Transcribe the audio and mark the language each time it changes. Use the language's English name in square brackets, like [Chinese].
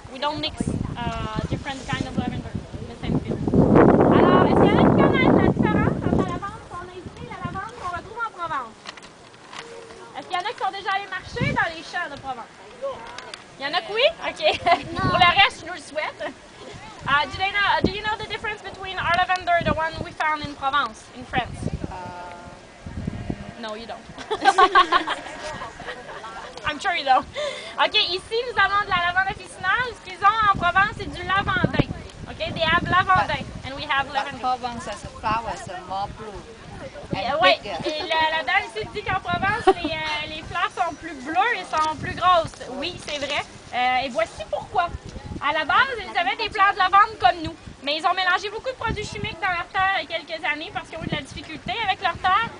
[English] We don't mix different kind of lavender in the same field. [French] Alors, est-ce qu'il y en a qui connaissent la différence entre la lavande qu'on a ici et la lavande qu'on retrouve en Provence? Est-ce qu'il y en a qui sont déjà allés marcher dans les champs de Provence? Il y en a qui oui? OK. Pour le reste, je nous le souhaite. [English] Do you know the difference between our lavender, the one we found in Provence, in France? No, you don't. I'm sure you don't. [French] OK, ici, nous avons de la lavande officinale. Ce qu'ils ont en Provence, c'est du lavandin. [English] OK, they have lavandin, and we have lavender. Provence has flowers are more blue. [French] Oui, et la dame ici dit qu'en Provence, les fleurs sont plus bleues et sont plus grosses. Oui, c'est vrai. Et voici pourquoi. À la base, ils avaient des plants de lavande comme nous, mais ils ont mélangé beaucoup de produits chimiques dans leur terre il y a quelques années parce qu'ils ont eu de la difficulté avec leur terre.